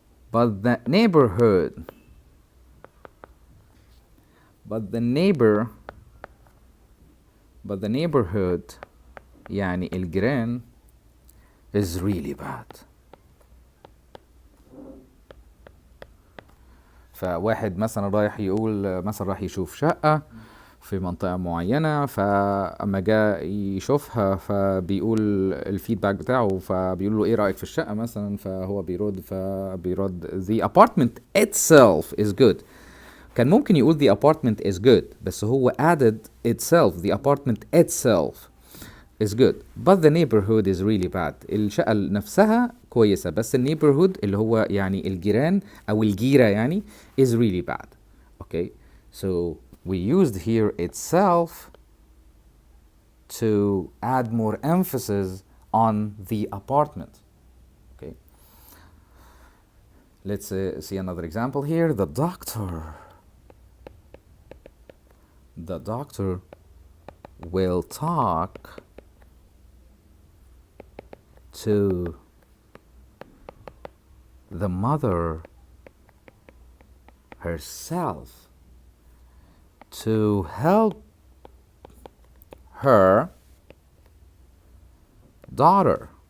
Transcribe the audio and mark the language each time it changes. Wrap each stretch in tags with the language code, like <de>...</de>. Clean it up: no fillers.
<en>but the neighborhood</en> <ar>يعني الجيران</ar> <en>is really bad.</en> <ar>فواحد مثلا رايح يقول مثلا راح يشوف شقة في منطقة معينة، فأما جاء يشوفها فبيقول الفيدباك بتاعه، فبيقول له ايه رأيك في الشقة مثلا، فهو بيرد</ar> <en>the apartment itself is good.</en> <ar>كان ممكن يقول</ar> <en>the apartment is good بس هو added itself. the apartment itself is good but the neighborhood is really bad.</en> <ar>الشقة نفسها كويسة بس neighborhood اللي هو يعني الجيران أو الجيرة يعني</ar> <en>is really bad. Okay, so we used here itself to add more emphasis on the apartment. Okay, let's see another example here. The doctor will talk to the mother herself to help her daughter.</en>